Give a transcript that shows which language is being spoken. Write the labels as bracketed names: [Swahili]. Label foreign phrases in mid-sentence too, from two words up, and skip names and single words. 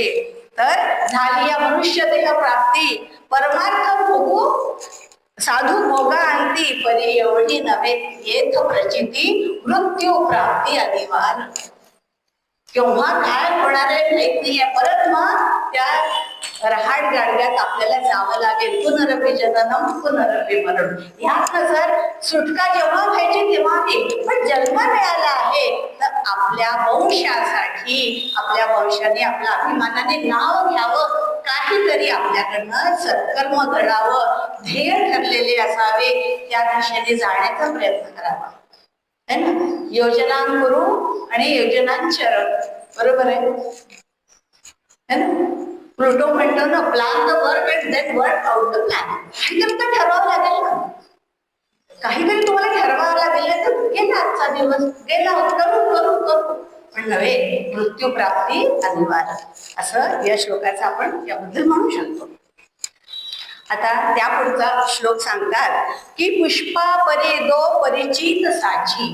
[Marathi] तर झाली या मनुष्य देह प्राप्ती परमार्थ भोगू साधू भोगा अंती परी एवढी नव्हे येथ प्रचिती मृत्यू प्राप्ती अनिवार्य. केव्हा काय होणार आहे माहित नाहीये. परत मग त्या रहाड गाडग्यात आपल्याला जावं लागेल. [Sanskrit] पुनरपि जननम पुनरपि मरण. [Marathi] ह्यातनं जर सुटका जेव्हा व्हायची तेव्हा होईल, पण जन्म मिळाला आहे तर आपल्या वंशासाठी आपल्या वंशाने आपल्या अभिमानाने नाव घ्यावं, काहीतरी आपल्याकडनं सत्कर्म घडावं, ध्येय ठरलेले असावे, त्या दिशेने जाण्याचा प्रयत्न करावा. [Hindi] है ना. [Marathi] योजना करू आणि योजनांचरण, बरोबर आहे ना. प्लुटो म्हणतो ना, [English] plan the work and then work out the plan. [Marathi] काहीतरी तर ठरवावं लागेल ना, काहीतरी तुम्हाला ठरवावं लागेल. तर गेला आजचा दिवस, गेला करू करू करू, पण नव्हे मृत्यू प्राप्ती अनिवार्य, असं या श्लोकाचं आपण याबद्दल म्हणू शकतो. आता त्या पुढचा श्लोक सांगतात की पुष्पा परी दो परिचित साची.